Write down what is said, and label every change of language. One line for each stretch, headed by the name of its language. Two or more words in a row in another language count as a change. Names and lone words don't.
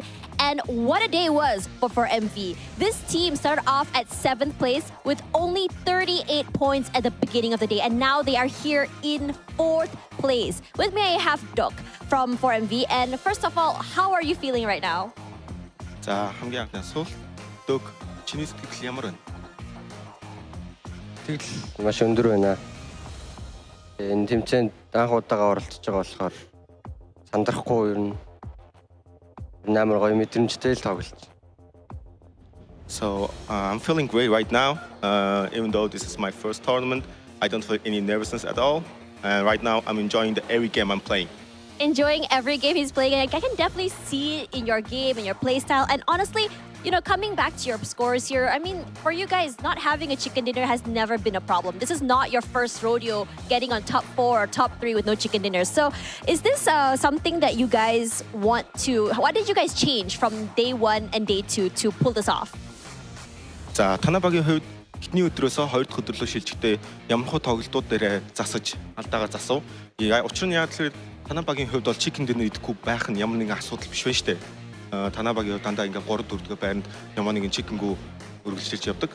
English: And what a day it was for MV. This team started off at 7th place with only 38 points at the beginning of the day. And now they are here in 4th place. With me, I have Dok from 4MV. And first of all, how are you feeling right now?
Korean: 자, 함께 하겠습니다. Dok,
Mongolian: чиний сэтгэл ямар байна? Тэгэл маш өндөр байна. Энэ тэмцээнд анх удаага оролцож байгаа болохоор сандрахгүй ер нь амар гоё мэдрэмжтэй л тоглож.
English: So I'm feeling great right now. Even though this is my first tournament, I don't feel any nervousness at all. And right now, I'm enjoying every game I'm playing. Enjoying every game he's playing. I can definitely see it in your game, in your play style. And honestly, you know, coming back to your scores here, I mean, for you guys, not having a chicken dinner has never been a problem. This is not your first rodeo getting on top 4 or top 3 with no chicken dinners. So is this something that you guys want to... What did you guys change from day 1 and day 2 to pull this off?
Mongolian: За, танай багийн хувьд эхний өдрөөсөө 2 дахь өдөр рүү шилжихдээ ямархуу тоглолтууд дээр засаж, алдаагаа засав. Учир нь яг л танай багийн хувьд бол
English: chicken dinner
Mongolian: идэхгүй байх нь ямар нэгэн асуудал биш байна шүү дээ. Танай багийн хувьд дандаа ингээ 3 4 дэх байранд ямар нэгэн chicken-гүү үргэлжлүүлж явдаг.